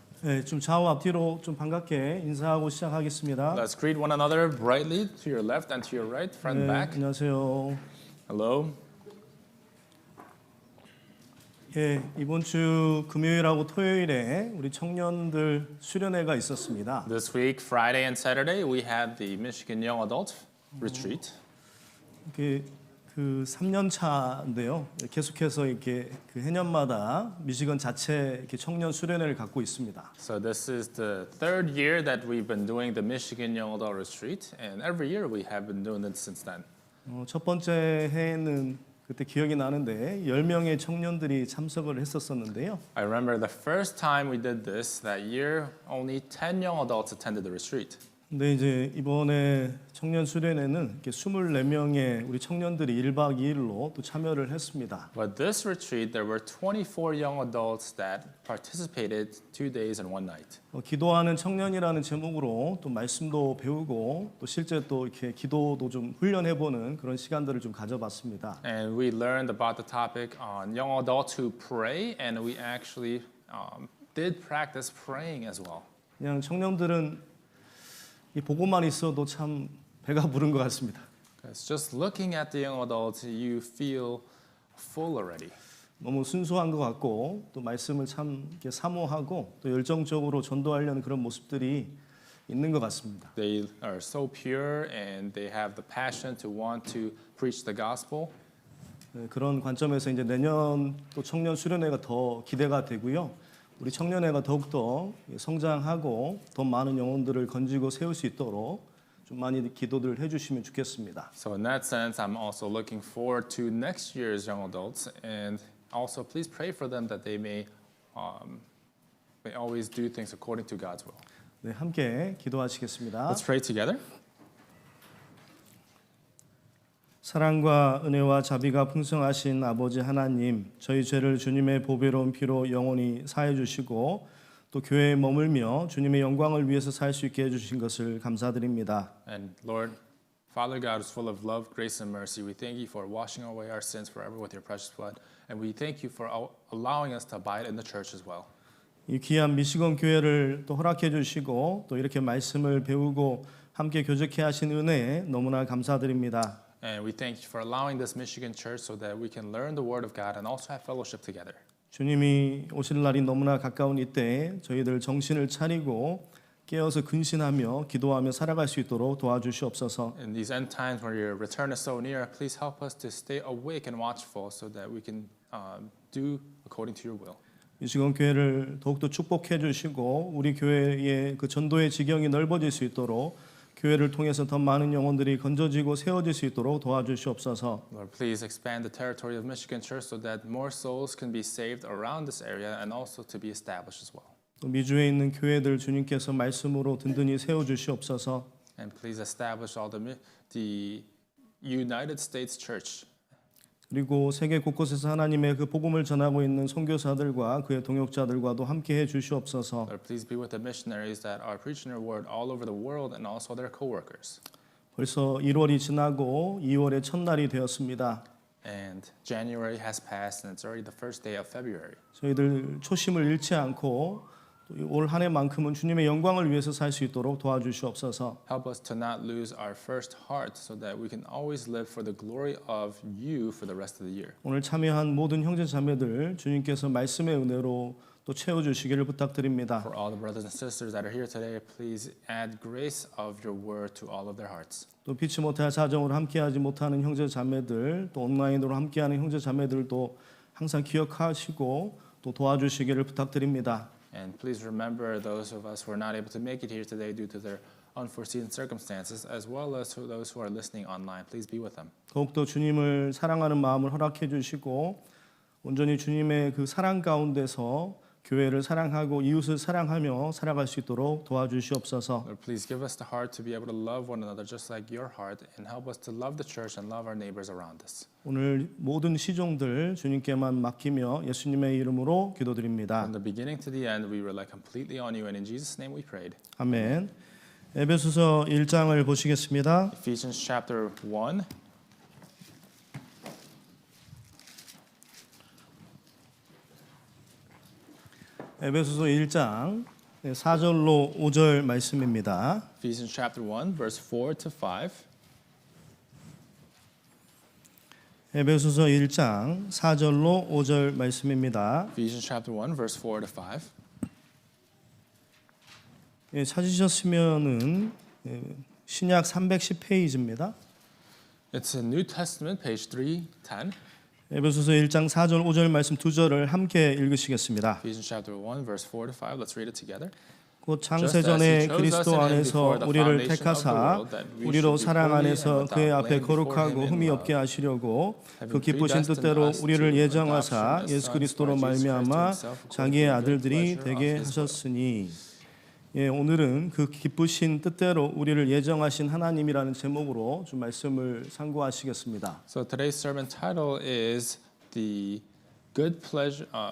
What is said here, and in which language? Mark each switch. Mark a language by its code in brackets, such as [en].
[ko] 예, 좀 좌우 앞뒤로 좀 반갑게 인사하고 시작하겠습니다. [en] Let's greet one another brightly to your left and to your right, front and [ko] 네, [en] back. [ko] 안녕하세요. [en] Hello. [ko] 예, 이번 주 금요일하고 토요일에 우리 청년들 수련회가 있었습니다. [en] This week, Friday and Saturday, we had the Michigan Young Adult Retreat. [ko] 그 3년 차인데요. 계속해서 이렇게 그 해년마다 미시건 자체 이렇게 청년 수련회를 갖고 있습니다. [en] So this is the third year that we've been doing the Michigan Young Adult Retreat, and every year we have been doing it since then. [ko] 첫 번째 해에는 그때 기억이 나는데 10명의 청년들이 참석을 했었었는데요. [en] I remember the first time we did this, that year, only 10 young adults attended the retreat. [ko] 근데 이제 이번에 청년 수련회는 이렇게 24명의 우리 청년들이 1박 2일로 또 참여를 했습니다. [en] But this retreat, there were 24 young adults that participated 2 days and 1 night. [ko] 기도하는 청년이라는 제목으로 또 말씀도 배우고 또 실제 또 이렇게 기도도 좀 훈련해보는 그런 시간들을 좀 가져봤습니다. [en] And we learned about the topic on young adults who pray, and we actually did practice praying as well. [ko] 그냥 청년들은 이 보고만 있어도 참 배가 부른 것 같습니다. [en] Because just looking at the young adults, you feel full already. [ko] 너무 순수한 것 같고 또 말씀을 참 이렇게 사모하고 또 열정적으로 전도하려는 그런 모습들이 있는 것 같습니다. [en] They are so pure, and they have the passion to want to preach the gospel. [ko] 그런 관점에서 이제 내년 또 청년 수련회가 더 기대가 되고요. 우리 청년회가 더욱더 성장하고 더 많은 영혼들을 건지고 세울 수 있도록 좀 많이 기도를 해주시면 좋겠습니다. [en] So in that sense, I'm also looking forward to next year's young adults, and also please pray for them that they may always do things according to God's will. [ko] 네, 함께 기도하시겠습니다. [en] Let's pray together. [ko] 사랑과 은혜와 자비가 풍성하신 아버지 하나님, 저희 죄를 주님의 보배로운 피로 영원히 사해 주시고 또 교회에 머물며 주님의 영광을 위해서 살 수 있게 해 주신 것을 감사드립니다. [en] And Lord, Father God is full of love, grace, and mercy. We thank you for washing away our sins forever with your precious blood, and we thank you for allowing us to abide in the church as well. [ko] 이 귀한 미시건 교회를 또 허락해 주시고 또 이렇게 말씀을 배우고 함께 교제케 하신 은혜에 너무나 감사드립니다. [en] And we thank you for allowing this Michigan church so that we can learn the Word of God and also have fellowship together. [ko] 주님이 오실 날이 너무나 가까운 이때에 저희들 정신을 차리고 깨어서 근신하며 기도하며 살아갈 수 있도록 도와주시옵소서. [en] In these end times where your return is so near, please help us to stay awake and watchful so that we can do according to your will. [ko] 미시건 교회를 더욱더 축복해 주시고 우리 교회의 그 전도의 지경이 넓어질 수 있도록 교회를 통해서 더 많은 영혼들이 건져지고 세워질 수 있도록 도와주시옵소서. [en] Lord, please expand the territory of Michigan Church so that more souls can be saved around this area and also to be established as well. [ko] 또 미주에 있는 교회들 주님께서 말씀으로 든든히 세워 주시옵소서. [en] And please establish all the United States Church. [ko] 그리고 세계 곳곳에서 하나님의 그 복음을 전하고 있는 선교사들과 그의 동역자들과도 함께 해 주시옵소서. [en] Lord, please be with the missionaries that are preaching your word all over the world and also their co-workers. [ko] 벌써 1월이 지나고 2월의 첫날이 되었습니다. [en] And January has passed and it's already the first day of February. [ko] 저희들 초심을 잃지 않고 올 한 해만큼은 주님의 영광을 위해서 살 수 있도록 도와주시옵소서. [en] Help us to not lose our first heart so that we can always live for the glory of you for the rest of the year. [ko] 오늘 참여한 모든 형제 자매들 주님께서 말씀의 은혜로 또 채워 주시기를 부탁드립니다. [en] For all the brothers and sisters that are here today, please add grace of your word to all of their hearts. [ko] 또 피치 못할 사정으로 함께하지 못하는 형제 자매들, 또 온라인으로 함께하는 형제 자매들도 항상 기억하시고 또 도와주시기를 부탁드립니다. [en] And please remember those of us who are not able to make it here today due to their unforeseen circumstances, as well as those who are listening online. Please be with them. [ko] 더욱더 주님을 사랑하는 마음을 허락해 주시고 온전히 주님의 그 사랑 가운데서 교회를 사랑하고 이웃을 사랑하며 살아갈 수 있도록 도와주시옵소서. [en] Lord, please give us the heart to be able to love one another just like your heart, and help us to love the church and love our neighbors around us. [ko] 오늘 모든 시종들 주님께만 맡기며 예수님의 이름으로 기도드립니다. [en] From the beginning to the end, we rely completely on you, and in Jesus' name we prayed. [ko] 아멘. 에베소서 1장을 보시겠습니다. [en] Ephesians chapter 1. [ko] 에베소서 1장 4절로 5절 말씀입니다. [en] Ephesians chapter 1, verse 4 to 5. [ko] 에베소서 1장 4절로 5절 말씀입니다. [en] Ephesians chapter 1, verse 4 to 5. [ko] 찾으셨으면은 신약 310페이지입니다. [en] It's in New Testament, page 310. [ko] 에베소서 1장 4절 5절 말씀 두 절을 함께 읽으시겠습니다. [en] Ephesians chapter 1, verse 4 to 5. Let's read it together. [ko] 곧 창세전에 그리스도 안에서 우리를 택하사 우리로 사랑 안에서 그의 앞에 거룩하고 흠이 없게 하시려고 그 기쁘신 뜻대로 우리를 예정하사 예수 그리스도로 말미암아 자기의 아들들이 되게 하셨으니. 예, 오늘은 그 기쁘신 뜻대로 우리를 예정하신 하나님이라는 제목으로 좀 말씀을 상고하시겠습니다. [en] So today's sermon title is the good pleasure.